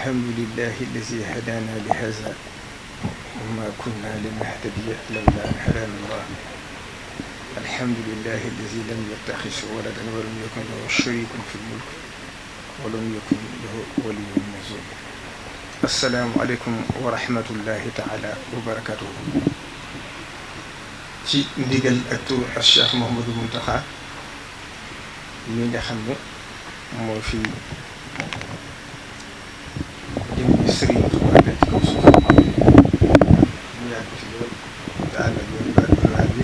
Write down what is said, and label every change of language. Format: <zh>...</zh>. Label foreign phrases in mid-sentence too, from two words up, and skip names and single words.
<ar>الحمد لله الذي هدانا لهذا وما كنا لنهتدي لولا أن هدانا الله الحمد لله الذي لم يتخذ ولدا ولم يكن له شريك في الملك ولم يكن له ولي من ظلم. السلام عليكم ورحمة الله تعالى وبركاته.</ar> <wo>Ci ndigal ak turu Cheikh Mouhamadou Mountakha mi nga xam ne moo fi jëm ci Serigne Touba ci kaw suuf ñu yàgg ci loolu te ànd ak yoon baal bi</wo>